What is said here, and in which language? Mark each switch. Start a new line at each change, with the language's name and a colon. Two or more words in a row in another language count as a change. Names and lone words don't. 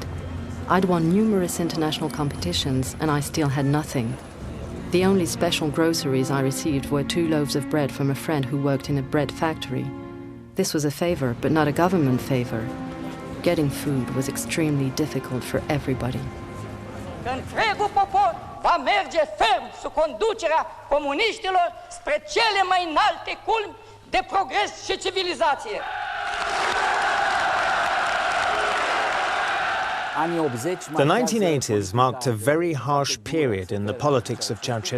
English: I'd won numerous international competitions, and I still had nothing. The only special groceries I received were 2 loaves of bread from a friend who worked in a bread factory. This was a favor, but not a government favor. Getting food was extremely difficult for everybody.
Romanian: Întregul popor va merge ferm sub conducerea comuniștilor spre cele mai înalte culmi de progres și civilizație.
English: The 1980s marked a very harsh period in the politics of